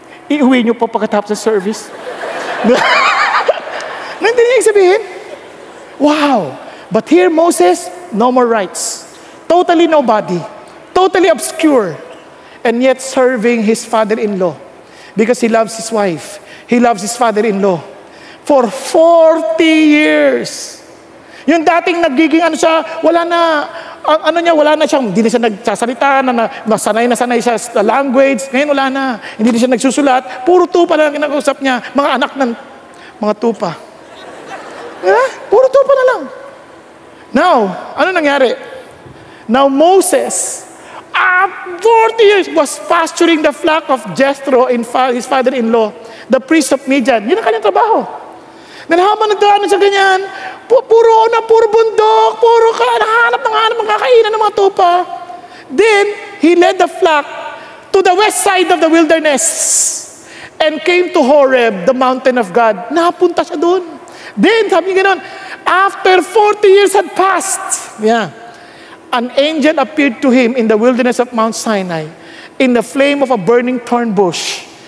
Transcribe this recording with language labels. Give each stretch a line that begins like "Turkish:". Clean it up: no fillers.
Filipino: Iuwi niyo po pagkatapos sa service. Nandiyan niya sabihin? Wow!
English: But here, Moses, no more rights. Totally nobody. Totally obscure. And yet serving his father-in-law. Because he loves his wife. He loves his father-in-law. For 40 years.
Filipino: Yung dating nagiging wala na siyang, hindi na siya nagsasalita, sanay siya sa language. Ngayon wala na. Hindi na siya nagsusulat. Puro tupa lang kinakausap niya. Mga anak ng mga tupa. Puro tupa na lang. Now, ano nangyari?
English: Now Moses, 40 years, was pasturing the flock of Jethro, his father-in-law, the priest of Midian.
Filipino: Yun ang kanyang trabaho. Then habang nagdaan sa ganyan, puro bundok, nahanap ng kakainan ng mga tupa.
English: Then, he led the flock to the west side of the wilderness and came to Horeb, the mountain of God.
Filipino: Napunta siya doon.
English: Then,
Filipino: sabi niya gano'n,
English: after 40 years had passed, an angel appeared to him in the wilderness of Mount Sinai in the flame of a burning thorn bush.